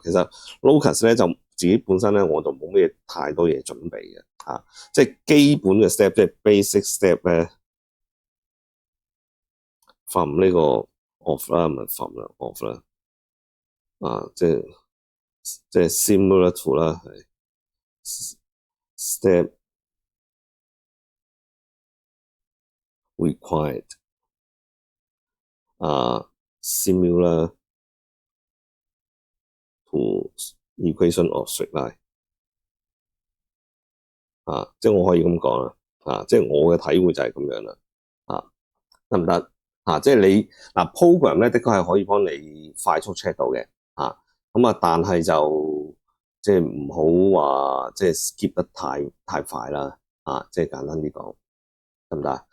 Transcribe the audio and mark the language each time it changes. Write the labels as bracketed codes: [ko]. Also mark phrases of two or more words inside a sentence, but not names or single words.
[yue] 其實 Locus 咧就自己本身咧，我就冇咩太多嘢準備嘅即係基本嘅 step， 即係 [en] basic step [yue] 咧，from 呢個 off 啦，唔係 from 啦 off 啦，即係 [en] similar to [yue] 啦，係 [en] step required similar to equation of straight line [yue] 即係我可以咁講啦，即係我嘅體會就係咁樣啦，得唔得？即係你program 咧，的確係可以幫你快速 check 到嘅，但係就即係唔好話即係 skip 得太快啦，即係簡單啲講，得唔得？